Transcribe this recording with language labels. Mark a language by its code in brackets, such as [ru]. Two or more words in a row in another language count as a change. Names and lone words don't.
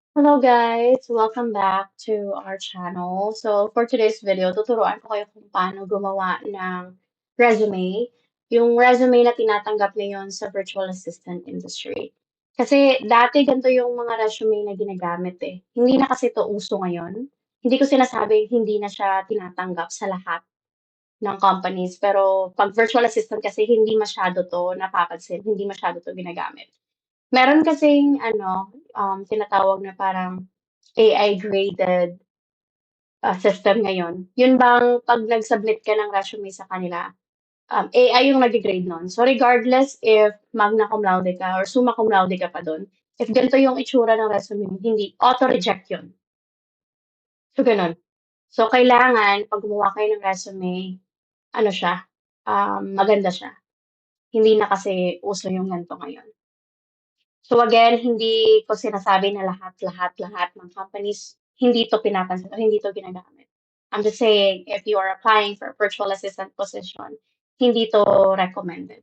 [en] Hello guys! Welcome back to our channel. So for today's video, [tl] tuturuan ko kayo kung paano gumawa ng resume. Yung resume na tinatanggap ngayon sa [en] virtual assistant industry. [tl] Kasi dati ganito yung mga resume na ginagamit eh. Hindi na kasi to uso ngayon. Hindi ko sinasabing hindi na siya tinatanggap sa lahat ng companies. Pero pag [en] virtual assistant [tl] kasi hindi masyado to napapansin, hindi masyado to ginagamit. Meron kasing ano, tinatawag na parang [en] AI graded system [tl] ngayon. Yun bang 'pag nag-submit ka ng resume sa kanila, AI yung nag-grade nun. [en] So regardless if [la] magna cum laude [tl] ka or [la] summa cum laude [tl] ka pa dun, if ganito yung itsura ng resume mo, hindi, auto-reject yun. So ganun. So kailangan 'pag gumawa kayo ng resume, ano siya, maganda siya. Hindi na kasi uso yung ganito ngayon. So again, hindi ko sinasabi na lahat ng companies hindi 'to pinapansin o hindi 'to ginagamit. [en] I'm just saying if you are applying for a virtual assistant position, [tl] hindi 'to recommended.